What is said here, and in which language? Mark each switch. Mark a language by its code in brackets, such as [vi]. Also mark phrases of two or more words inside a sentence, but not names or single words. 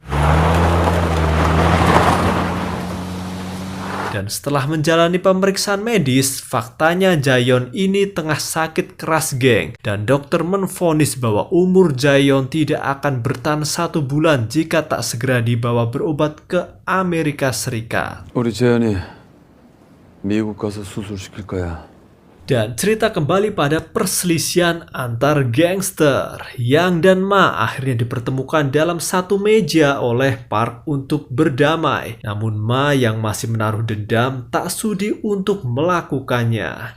[id] Dan setelah menjalani pemeriksaan medis, faktanya Jaeyeon ini tengah sakit keras, geng. Dan dokter menvonis bahwa umur Jaeyeon tidak akan bertahan 1 bulan jika tak segera dibawa berobat ke Amerika Serikat. [ko] 우리 재현이 미국 가서 수술시킬 거야. [id] Dan cerita kembali pada perselisihan antar gangster. Yang dan Ma akhirnya dipertemukan dalam satu meja oleh Park untuk berdamai. Namun Ma yang masih menaruh dendam tak sudi untuk melakukannya.